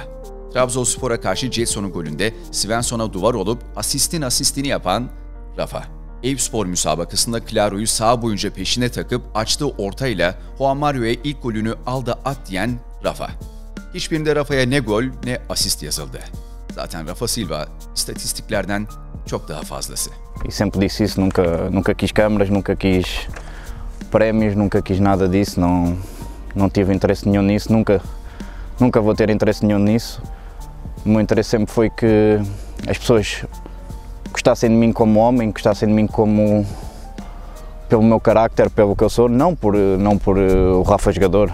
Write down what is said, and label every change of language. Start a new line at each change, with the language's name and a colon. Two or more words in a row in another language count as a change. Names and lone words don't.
Turkish: Trabzonspor'a karşı Getson'un golünde Svensson'a duvar olup asistini yapan Rafa. Eyüpspor müsabakasında Claro'yu sağ boyunca peşine takıp açtığı ortayla Juan Mario'ya ilk golünü al da at diyen Rafa. Hiçbirinde Rafa'ya ne gol ne asist yazıldı. Zaten Rafa Silva istatistiklerden çok daha fazlası.
Portuguese: E sempre disse isso, nunca quis câmaras, nunca quis prémios, nunca quis nada disso, não tive interesse nenhum nisso, nunca vou ter interesse nenhum nisso. O meu interesse sempre foi que as pessoas gostassem de mim como homem, gostassem de mim como pelo meu carácter, pelo que eu sou, não por o Rafa jogador.